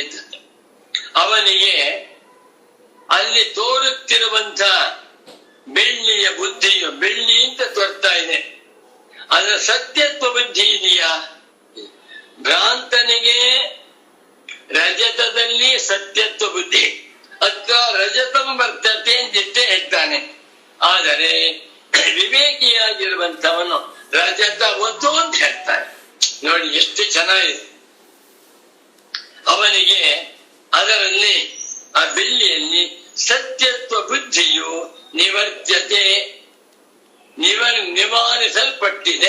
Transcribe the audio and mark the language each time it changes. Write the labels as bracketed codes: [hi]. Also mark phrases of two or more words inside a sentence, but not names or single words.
[kn] ಅವನಿಗೆ ಅಲ್ಲಿ ತೋರುತ್ತಿರುವಂತ ಬೆಳ್ಳಿಯ ಬುದ್ಧಿಯು ಬೆಳ್ಳಿ ಅಂತ ತೋರ್ತಾ ಇದೆ, ಅದರ ಸತ್ಯತ್ವ ಬುದ್ಧಿ ಇದೆಯಾ? ಭ್ರಾಂತನಿಗೆ ರಜತದಲ್ಲಿ ಸತ್ಯತ್ವ ಬುದ್ಧಿ, [sa] ಅತ್ರ ರಜತಂ ವರ್ತತೆ [kn] ಅಂತಿಷ್ಟೇ ಹೇಳ್ತಾನೆ. ಆದರೆ ವಿವೇಕಿಯಾಗಿರುವಂತವನು [sa] ರಜತ ವತ್ತು [kn] ಅಂತ ಹೇಳ್ತಾನೆ. ನೋಡಿ ಎಷ್ಟು ಚೆನ್ನಾಗಿದೆ. ಅವನಿಗೆ ಅದರಲ್ಲಿ ಆ ಬೆಳ್ಳಿಯಲ್ಲಿ ಸತ್ಯತ್ವ ಬುದ್ಧಿಯು ನಿವರ್ತ್ಯತೆ ನಿವಾರಿಸಲ್ಪಟ್ಟಿದೆ.